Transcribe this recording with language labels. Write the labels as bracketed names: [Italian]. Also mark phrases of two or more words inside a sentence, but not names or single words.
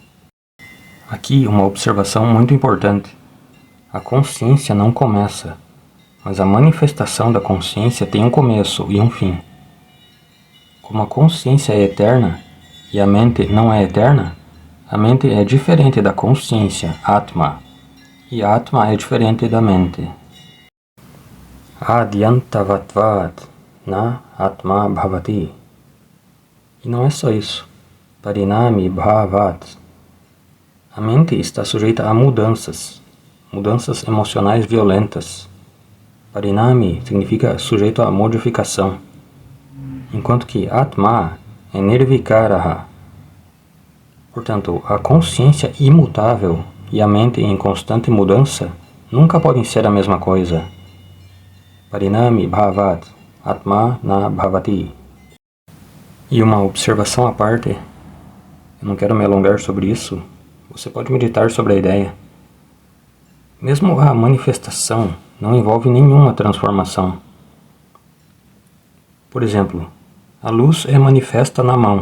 [Portuguese] Aqui uma observação muito importante. A consciência não começa, mas a manifestação da consciência tem um começo e um fim. Como a consciência é eterna e a mente não é eterna, a mente é diferente da consciência, Atma, e Atma é diferente da mente. [Sanskrit] आद्यन्तवत्त्वात् न आत्मा भवति. [Portuguese] E não é só isso. [Sanskrit] परिणामि भवात्. [Portuguese] A mente está sujeita a mudanças emocionais violentas. Parinami significa sujeito a modificação, enquanto que Atma é nirvikaraha. Portanto, a consciência imutável e a mente em constante mudança nunca podem ser a mesma coisa. [Sanskrit] परिणामि भवात्, आत्मा न भवति. [Portuguese] E uma observação à parte, eu não quero me alongar sobre isso, você pode meditar sobre a ideia. Mesmo a manifestação não envolve nenhuma transformação. Por exemplo, a luz é manifesta na mão.